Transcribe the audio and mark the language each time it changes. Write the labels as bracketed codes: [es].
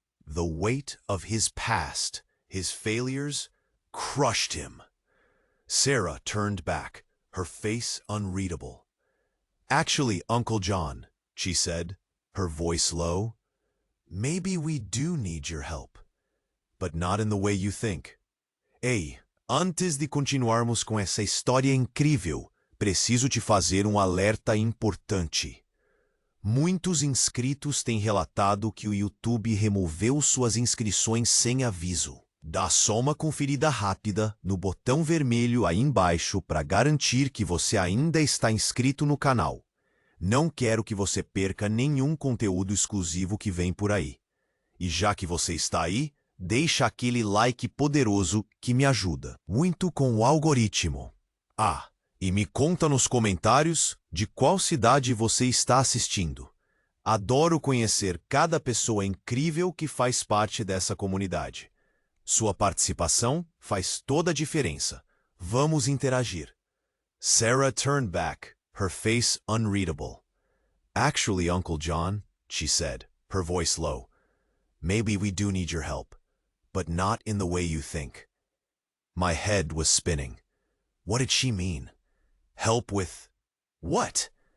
[en] The weight of his past, his failures, crushed him. Sarah turned back, her face unreadable. "Actually, Uncle John," she said, her voice low, "maybe we do need your help, but not in the way you think. [pt] Ei, antes de continuarmos com essa história incrível, preciso te fazer alerta importante. Muitos inscritos têm relatado que o YouTube removeu suas inscrições sem aviso. Dá só uma conferida rápida no botão vermelho aí embaixo para garantir que você ainda está inscrito no canal. Não quero que você perca nenhum conteúdo exclusivo que vem por aí. E já que você está aí, deixa aquele like poderoso que me ajuda muito com o algoritmo. Ah, e me conta nos comentários de qual cidade você está assistindo. Adoro conhecer cada pessoa incrível que faz parte dessa comunidade. Sua participação faz toda a diferença. Vamos interagir." [en] Sarah turned back, her face unreadable. "Actually, Uncle John," she said, her voice low, "maybe we do need your help, but not in the way you think." My head was spinning. What did she mean? Help with what?